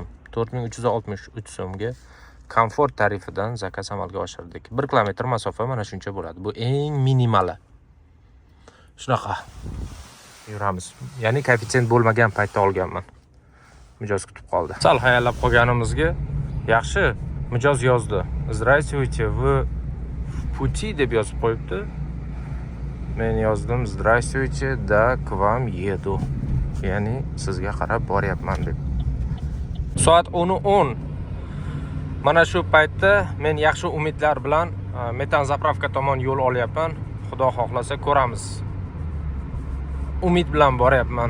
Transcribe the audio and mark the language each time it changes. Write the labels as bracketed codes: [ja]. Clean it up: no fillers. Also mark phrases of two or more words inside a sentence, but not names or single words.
[uz] 4363 so'mga komfort tarifidan zakaz amalga oshirdik. 1 kilometr masofa mana shuncha bo'ladi. Bu eng minimali. Shunaqa yuramiz. Ya'ni koeffitsient bo'lmagan paytda olganman. Mijoz kutib qoldi. Sal hayallab qolganimizga yaxshi mijoz yozdi. [ru] Здравствуйте, вы в пути [uz] deb yozib qo'yibdi. Men yozdim [ru] здравствуйте, да, к вам еду. [uz] Ya'ni sizga qarab boryapman deb. Soat 10:10. Mana shu paytda men yaxshi umidlar bilan metan zapravka tomon yo'l olyapman. Xudo xohlasa ko'ramiz. Umid bilan boryapman.